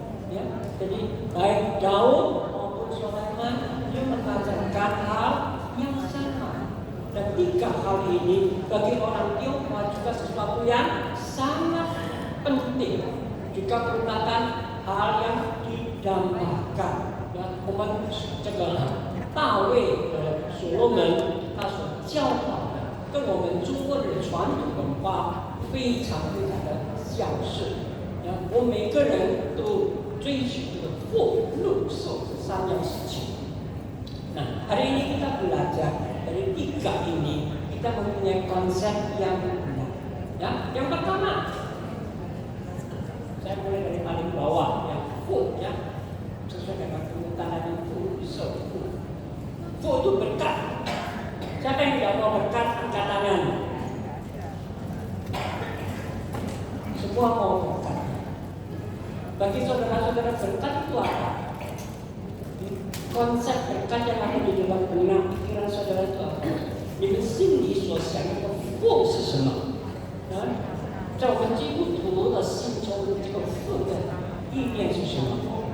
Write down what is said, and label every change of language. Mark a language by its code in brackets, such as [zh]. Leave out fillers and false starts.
[id] Ya, jadi baik Daud maupun Sulaiman dia mengajarkan hal yang sama. Dan 3 hal ini bagi orang Tionghoa juga sesuatu yang sangat penting. Juga merupakan hal yang didambakan. [zh] Ya, 我们这个大卫的所罗门他所教导的，跟我们中国的传统文化非常非常的相似。我们每个人都追求这个福禄寿这3样事情。 [id] Nah, hari ini kita belajar dari 3 ini, kita mempunyai konsep yang benar. Ya, yang pertama, saya mulai dari paling bawah, ya, fu, ya, sesuai dengan penyebutan fu, so, fu itu berkat. Siapa yang tidak mau berkat, angkat tangan. Semua mau berkat. Bagi saudara-saudara, berkat itu apa? Konsep berkat yang ada di dalam benak pikiran saudara itu apa? [zh] 你们心里所想的福是什么？在我们基督徒的心中，这个福的意念是什么？